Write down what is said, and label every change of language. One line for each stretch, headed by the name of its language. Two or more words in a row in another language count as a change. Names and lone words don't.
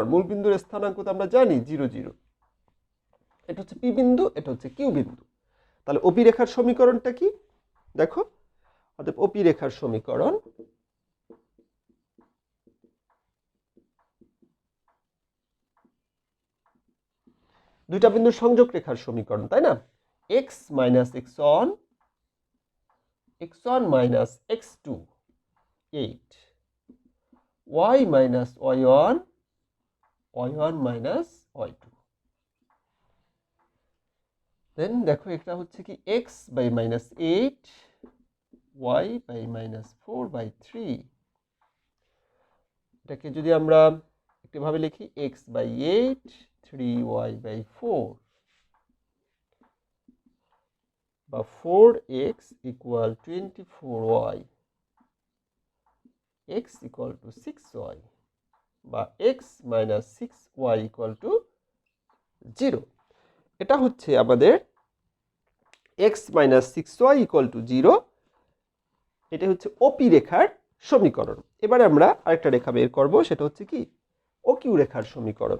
Bangla: মূল বিন্দুর স্থানাঙ্ক তো আমরা জানি 0 0। এটা হচ্ছে পি বিন্দু, এটা হচ্ছে কিউ বিন্দু। তাহলে ওপি রেখার সমীকরণটা কি দেখো, অতএব ওপি রেখার সমীকরণ দুইটা বিন্দুর সংযোগ রেখার সমীকরণ, তাই না? x - x1 x1 - x2 8, y - y1 y1 - y2। দেন দেখো এটা হচ্ছে কি x / -8 y / -4/3। এটাকে যদি আমরা একটু ভাবে লিখি, x / 8 3y / 4, বা 4x = 24y, x = 6y, বা x - 6y = 0। এটা হচ্ছে আমাদের x - 6y = 0। এটা হচ্ছে ওপি রেখার সমীকরণ। এবারে আমরা আরেকটা রেখা বের করব, সেটা হচ্ছে কি ওকিউ রেখার সমীকরণ।